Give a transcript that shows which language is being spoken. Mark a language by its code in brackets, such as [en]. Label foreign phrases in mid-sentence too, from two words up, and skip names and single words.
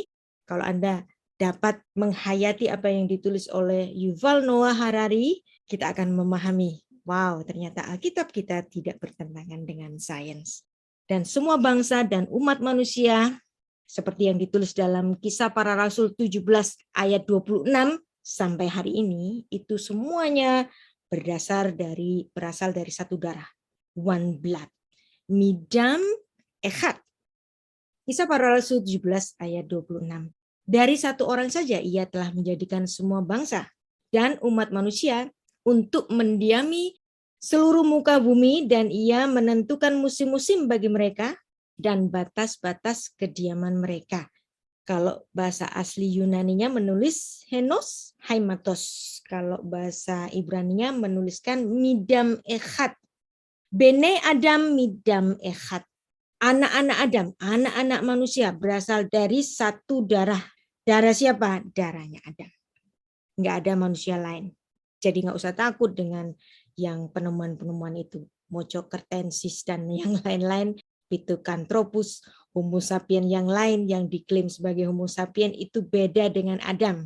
[id] Kalau Anda dapat menghayati apa yang ditulis oleh Yuval Noah Harari, kita akan memahami, wow, ternyata Alkitab kita tidak bertentangan dengan sains. Dan semua bangsa dan umat manusia, seperti yang ditulis dalam Kisah Para Rasul 17 ayat 26 sampai hari ini, itu semuanya berasal dari satu darah, [en] one blood, [he] מדם אחד. [id] Kisah Para Rasul 17 ayat 26. Dari satu orang saja ia telah menjadikan semua bangsa dan umat manusia untuk mendiami seluruh muka bumi, dan ia menentukan musim-musim bagi mereka dan batas-batas kediaman mereka. Kalau bahasa asli Yunaninya menulis [el] ἑνὸς αἵματος. [id] Kalau bahasa Ibraninya menuliskan [he] מדם אחד. בני אדם מדם אחד. [id] Anak-anak Adam, anak-anak manusia berasal dari satu darah. Darah siapa? Darahnya Adam. Nggak ada manusia lain. Jadi nggak usah takut dengan yang penemuan-penemuan itu. Mojokertensis dan yang lain-lain. Pithecanthropus, Homo sapien yang lain yang diklaim sebagai Homo sapien itu beda dengan Adam.